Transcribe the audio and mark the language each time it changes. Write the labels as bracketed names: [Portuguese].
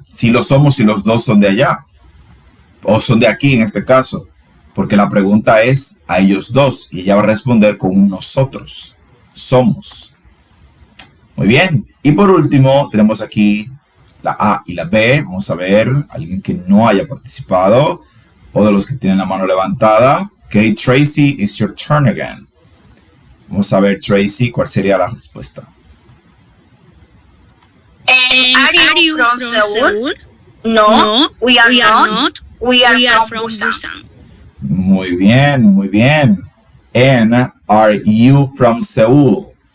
[Spanish] Sí, lo somos y los dos son de allá, o son de aquí en este caso, porque la pregunta es a ellos dos, y ella va a responder con un nosotros. Somos. Muy bien. Y por último, tenemos aquí la A y la B. Vamos a ver alguien que no haya participado o de los que tienen la mano levantada. [English] Ok, Tracy, it's your turn again. [Spanish] Vamos a ver, Tracy, ¿cuál sería la respuesta? [English] Are you from Seoul? No, we are not. We are from Busan. [Spanish] Muy bien, muy bien. [English] And are you from Seoul?